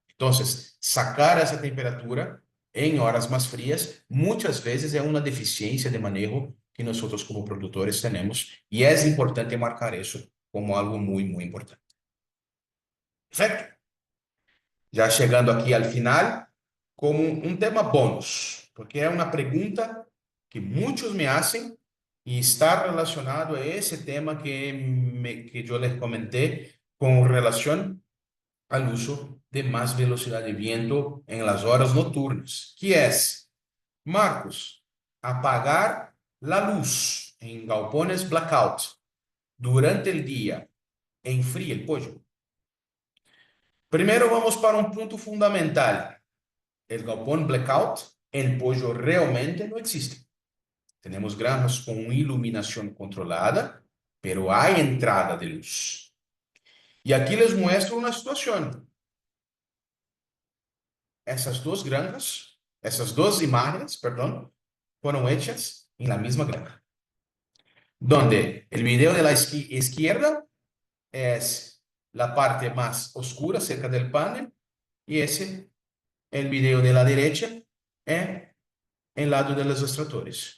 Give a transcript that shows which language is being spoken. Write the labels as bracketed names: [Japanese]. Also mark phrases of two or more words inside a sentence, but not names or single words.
[Spanish] Entonces, sacar esa temperatura en horas más frías muchas veces es una deficiencia de manejo que nosotros como productores tenemos y es importante marcar eso como algo muy, muy importante. Perfecto. Ya llegando aquí al final, como un tema bônus, porque [Portuguese] é uma pergunta que muitos [Spanish] me hacen [Portuguese] e está relacionado a esse tema que eu [Spanish] les comenté [Portuguese] com relação [Spanish] al uso de más velocidad de viento en las horas nocturnas, que es, Marcos, apagar la luz en galpones blackout durante el día enfría el pollo. Primero vamos para un punto fundamental. El galpón blackout, el pollo realmente no existe. Tenemos granjas con iluminación controlada, pero hay entrada de luz. Y aquí les muestro una situación. [Portuguese] Essas duas granjas, essas duas [Spanish] imágenes, perdón, fueron hechas en la misma granja. Donde el video de la izquierda es la parte más oscura cerca del panel y ese, el video de la derecha, es el lado de los extractores.